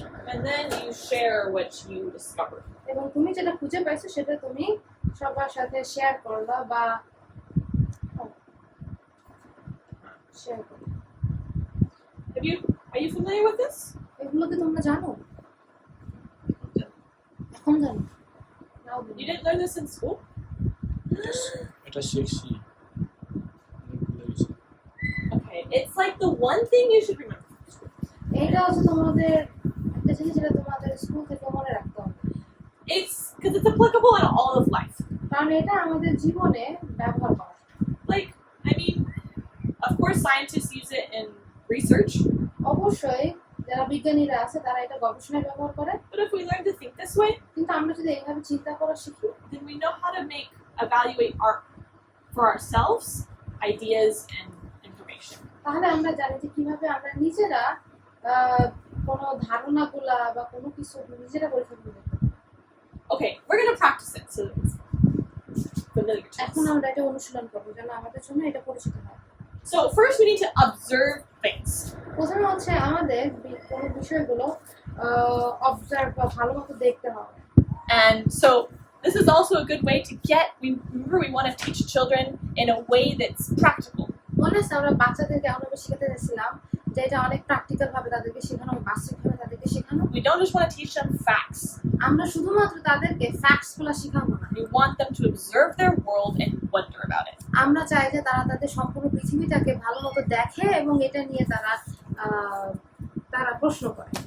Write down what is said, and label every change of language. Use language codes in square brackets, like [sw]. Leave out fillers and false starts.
[en] And then you share what you discovered. [bn] এবং তুমি যেটা খুঁজে পাইছো সেটা তুমি সবার সাথে শেয়ার করলা বা শেয়ার করলা। [en] Are you familiar with this? [bn] এগুলো কি তোমরা জানো? এখন জানো? নাও [en] You [bn] বলো। [en] didn't learn this in school? [bn] এটা শিখছি ভুলে গেছি। [en] Okay, it's like the one thing you should remember. [bn] এইটা হচ্ছে তোমাদের একটা জিনিস যেটা তোমাদের স্কুল থেকে মনে রাখতে হবে, [en] It's because it's applicable in all of life. [bn] কারণ এটা আমাদের জীবনে ব্যবহার করা। [en] Like, I mean, of course, scientists use it in research, [bn] অবশ্যই যারা বিজ্ঞানীরা আছে তারা এটা গবেষণায় ব্যবহার করে, [en] but if we learn to think this way, [bn] কিন্তু আমরা যদি এইভাবে চিন্তা করা শিখি [en] then we know how to evaluate for ourselves ideas and information. [bn] তাহলে আমরা জানি যে কিভাবে আমরা নিজেরা কোনো ধারণাগুলা বা কোনো কিছু নিজেরা পরীক্ষা করে দেখতে পারি। [en] Okay, we're gonna practice it so it's familiar to [bn] এখন [en] us. [bn] আমরা এটা অনুশীলন করবো যেন আমাদের জন্য এটা পরিচিত হয়। [en] So first, we need to observe things. [bn] প্রথমে হচ্ছে আমাদের কোনো বিষয়গুলো অবজার্ভ বা ভালো মতো দেখতে হবে। [en] And so this is also a good way to remember we want to teach children in a way that's practical. [bn] মনে আছে আমরা বাচ্চাদেরকে আমরা শিখাতে চাইছিলাম যে এটা অনেক প্র্যাকটিক্যাল ভাবে তাদেরকে শেখানো, বাস্তবিকভাবে তাদেরকে শেখানো। [en] We don't just want to teach them facts. [bn] আমরা শুধুমাত্র তাদেরকে ফ্যাক্টস গুলো শেখাবো না, [en] We want them to observe their world and wonder about it. [bn] আমরা চাই যে তারা তাদের সম্পূর্ণ পৃথিবীটাকে ভালো মতো দেখে এবং এটা নিয়ে তারা প্রশ্ন করে।